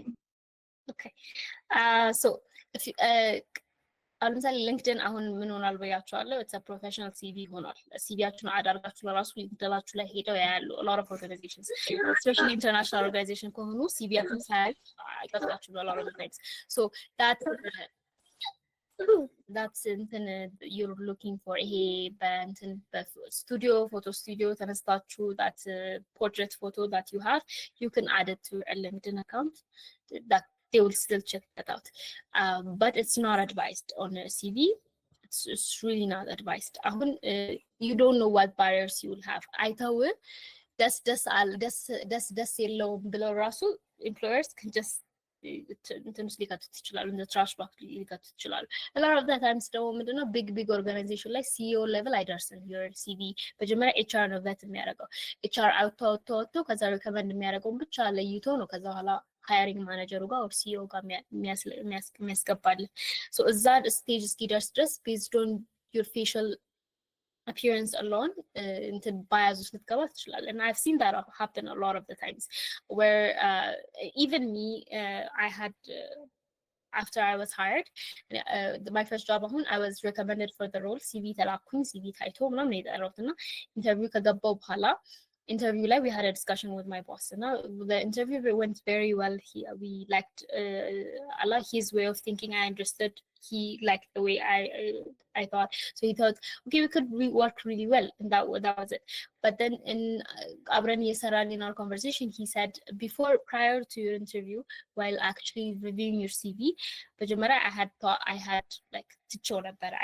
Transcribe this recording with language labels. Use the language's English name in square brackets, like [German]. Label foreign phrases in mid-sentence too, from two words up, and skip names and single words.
[Amharic] ኦኬ ሶ አሁን ለምሳሌ ሊንክድን አሁን ምን ሆኗል ብያቸዋለሁ። [English] it's professional CV [Amharic] ሆኗል። ሲቪያችሁን አዳርጋችሁ ለራሱ ሊንክድናችሁ ላይ ሄደው ያያሉ። [English] lot of organizations specially international organization [Amharic] ከሆኑ ሲቪያችሁን ሳያዩ አይቀጥላችሁ [English] lot of times so that's you're looking for [Amharic] ይሄ በስቱዲዮ ፎቶ ስቱዲዮ ተነስታችሁ [English] that portrait photo that you have, you can add it to a LinkedIn account that they will still check that out. But it's not advised on a CV. It's really not advised. You don't know what barriers you will have. [Amharic] ደስ የለውም ብለው ራሱ [English] employers can just [Amharic] እንትንስ ሊከቱት ይችላሉ፣ እንደ ትራሽ ባክ ሊከቱት ይችላሉ። [English] a lot of the times [Amharic] ደግሞ ምንድነው [English] big organization [Amharic] ላይ [English] CEO level [Amharic] አይደርስም your CV። መጀመሪያ ኤችአር ነው vet የሚያደርገው። ኤችአር አውጥቶ ከዛ ሪከመንድ የሚያደርገውን ብቻ ለይቶ ነው ከዛ በኋላ ሃየሪንግ ማኔጀሩ ጋር ወር ሲኢኦ ጋር የሚያስገባልን። ሶ እዛ ስቴጅ እስኪደርስ ድረስ [English] based on your facial appearance alone into bias and I've seen that happen a lot of the times where even me I had after I was hired my first job I was recommended for the role [Amharic] CV ተላኩኝ CV ታይቶ ምናምን የጠራሁትና ኢንተርቪው ከገባሁ በኋላ [English] interview like we had a discussion with my boss and the interview went very well. We liked his way of thinking. I understood he liked the way I thought, so he thought okay we could work really well, and that was it. But then in in our conversation he said prior to your interview, while actually reviewing your CV, but I had like to show that better.